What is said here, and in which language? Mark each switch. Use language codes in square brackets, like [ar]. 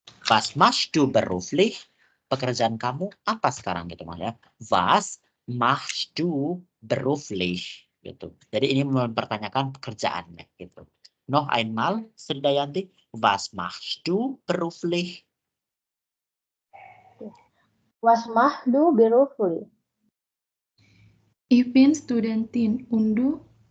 [de] Was machst du beruflich? [id] Pekerjaan kamu apa sekarang gitu Mas ya? [de] Was machst du beruflich? [id] Gitu. Jadi ini mempertanyakan pekerjaannya gitu. [de] Noch einmal, Sri Dayanti, was machst du beruflich? Was machst du beruflich? Ich bin Studentin und du?